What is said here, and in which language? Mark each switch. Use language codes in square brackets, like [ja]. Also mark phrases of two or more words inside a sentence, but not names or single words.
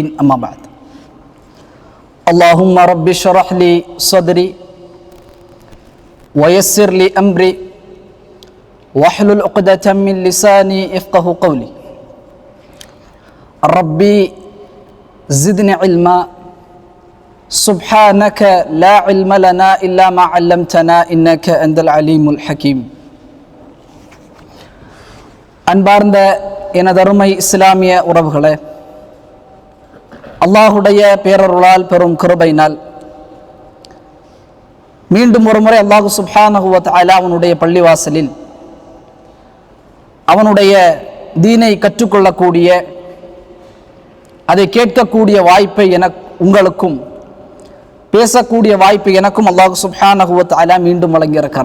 [ar] أما بعد، اللهم رب اشرح لي صدري ويسر لي أمري واحلل عقدة من لساني يفقه قولي. ربي زدني علما سبحانك لا علم لنا إلا ما علمتنا إنك أنت العليم الحكيم. [ta] அன்பார்ந்த எனதருமை இஸ்லாமிய உறவுகளே, அல்லாஹுடைய பேரருளால் பெரும் கிருபையினால் மீண்டும் ஒரு முறை [ar] الله سبحانه وتعالى [ta] அவனுடைய பள்ளிவாசலில் அவனுடைய தீனை கற்றுக்கொள்ளக்கூடிய, அதை கேட்கக்கூடிய வாய்ப்பை உங்களுக்கும் பேசக்கூடிய வாய்ப்பை எனக்கும் [ar] الله سبحانه وتعالى [ta] மீண்டும் வழங்கியிருக்கிறார்.